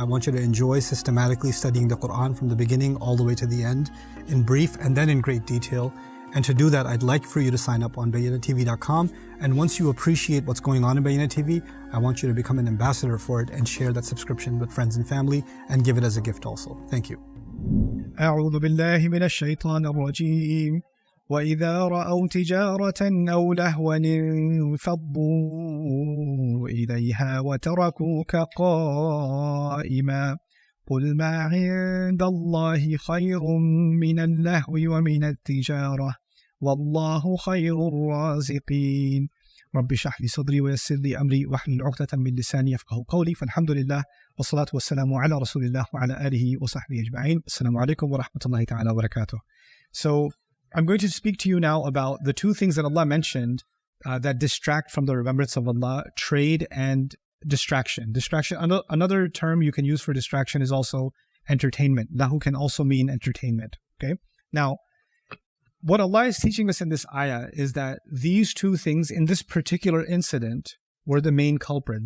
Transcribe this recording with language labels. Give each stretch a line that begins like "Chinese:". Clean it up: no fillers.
English: I want you to enjoy systematically studying the Quran from the beginning all the way to the end in brief and then in great detail. And to do that, I'd like for you to sign up on BayyinahTV.com. And once you appreciate what's going on in Bayyinah TV, I want you to become an ambassador for it and share that subscription with friends and family and give it as a gift also. Thank you.
Arabic: أعوذ بالله من الشيطان الرجيم وإذا رأوا تجارة أو لهوا انفضوا إليها وتركوك قائما قل ما عند الله خير من اللهو ومن التجارة والله خير الرازقين رب اشرح لي صدري ويسر لي أمري واحلل عقدة من لساني يفقهوا قولي فالحمد لله والصلاة والسلام على رسول الله وعلى آله وصحبه أجمعين. Assalamu alaikum wa rahmatullahi ta'ala wa barakatuh.
English: So I'm going to speak to you now about the two things that Allah mentioned that distract from the remembrance of Allah: trade and distraction. Another term you can use for distraction is also entertainment. Lahu can also mean entertainment. Okay. Now, what Allah is teaching us in this ayah is that these two things in this particular incident were the main culprit.